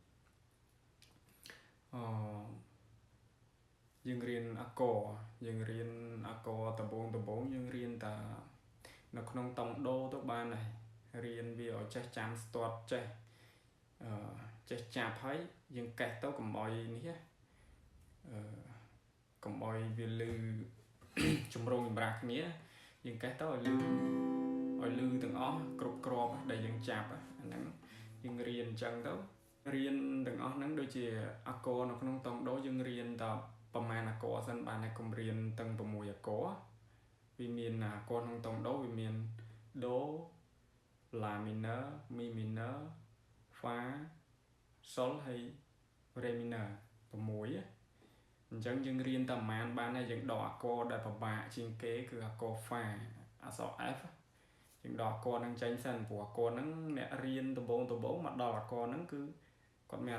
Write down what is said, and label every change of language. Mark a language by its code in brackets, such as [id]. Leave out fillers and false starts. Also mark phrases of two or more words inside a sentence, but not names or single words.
[km] យើងរៀនអាកដំបូងយើងរៀនតែនៅក្នុងតង់ដូទៅបានហើយរៀនវាឲ្យចេះចាំស្ទាត់ចេះចាប់ហើយយើងកេះទៅកុំអោយនេះកុំអោយវាលឺជំរងចម្រាស់គ្នាយើងកេះទៅឲ្យលឺទាំងអស់គ្រប់គ្រាប់ដែលយើងចាប់អាហ្នឹង យើងរៀនអញ្ចឹងទៅរៀនទាំងអស់ហ្នឹងដូចជាអាកនៅក្នុងតង់ដូយើងរៀនតែប្រមាណអាកសិនបានតែកុំរៀនទាំង6អាកវាមានអាកក្នុងតង់ដូវាមាន [en] do la minor mi minor fa sol [km] ហើយ [en] re minor [km] 6អញ្ចឹងយើងរៀនតែប្រមាណបានហើយយើងដក អាកដែលពិបាកជាងគេគឺអាក fa អក្សរ f យើងដកអាកហ្នឹងចេញសិនព្រោះអាកហ្នឹងអ្នករៀនដំបូងមកដល់អាកហ្នឹងគឺគាត់មានអារ